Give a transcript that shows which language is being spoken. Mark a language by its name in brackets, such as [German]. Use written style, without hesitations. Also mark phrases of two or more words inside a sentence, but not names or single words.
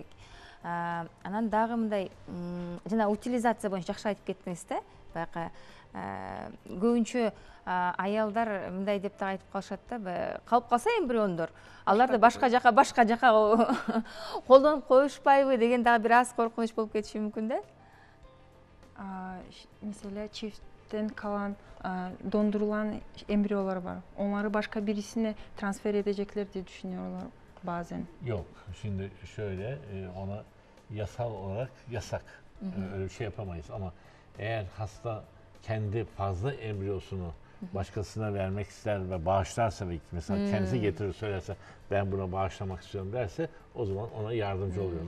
[Kyrgyz] Анан дагы мындай жана утилизация боюнча жакшы айтып кеттиңиз да, баягы көбүнчө аялдар мындай деп да айтып калышат да, калып калса эмбриондор, аларды башка жака колдонуп коюшпайбы деген дагы бир аз коркунуч болуп кетиши мүмкүн да. [Turkish] Mesela çiftten kalan dondurulған embriyolar var. Onları başka birisine transfer edecekler diye düşünüyorlar bazen. Yok. Şimdi şöyle ona yasal olarak yasak. Öyle bir şey yapamayız ama eğer hasta kendi fazla embriyosunu başkasına vermek ister ve bağışlarsa ve mesela kendisi getirir söylerse ben buna bağışlamak istiyorum derse o zaman ona yardımcı oluyoruz.